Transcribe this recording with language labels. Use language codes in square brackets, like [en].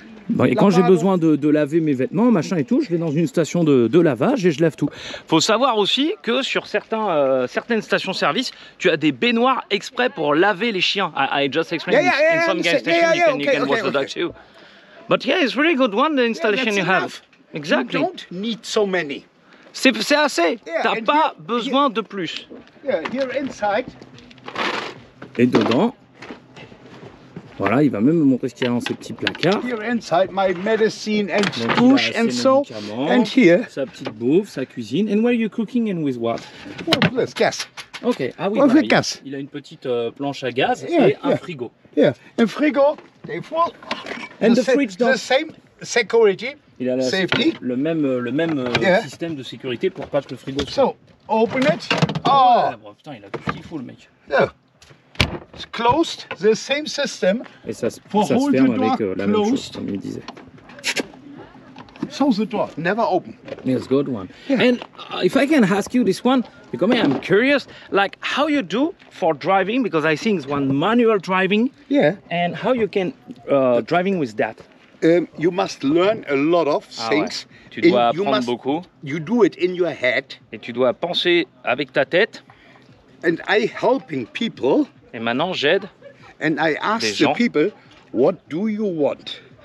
[fr] Bon, et quand j'ai besoin de laver mes vêtements, machin et tout, je vais dans une station de lavage et je lave tout. Faut savoir aussi que sur certaines stations-service, tu as des baignoires exprès pour laver les chiens. [en] I just explained in some gas station you can wash the dog too. But yeah, it's really good one, the installation you have. Exactly. You don't need so many. [fr] C'est assez. T'as pas besoin de plus. [en] Yeah, here inside. [fr] Et dedans, voilà, il va même me montrer ce qu'il y a dans ces petits placards. [en] Here inside my medicine and douche and so. And here. [fr] Sa petite bouffe, sa cuisine. [en] And where are you cooking and with what? Oh, let's gas. [fr] Ok, ah oui, Avec bah, gaz. Il a une petite planche à gaz et un frigo. [en] Yeah, [fr] un frigo, [en] they full. And the fridge the same security. [fr] Il a [en] safety. [fr] le même système de sécurité pour pas que le frigo soit. [en] So, open it. [fr] Oh, oh putain, il a tout ce qu'il faut le mec. [en] Yeah. It's closed, the same system. [fr] Et ça se ferme avec la même chose, comme il disait. [en] So the door, never open. Yes, good one. Yeah. And if I can ask you this one, because I'm curious, like how you do for driving, because I think it's one manual driving. Yeah. And how you can driving with that. You must learn a lot of things. [fr] Ouais. Tu dois apprendre beaucoup. [en] You do it in your head. [fr] Et tu dois penser avec ta tête. [en] And I helping people. [fr] Et maintenant j'aide. [en] And I ask the people, what do you want?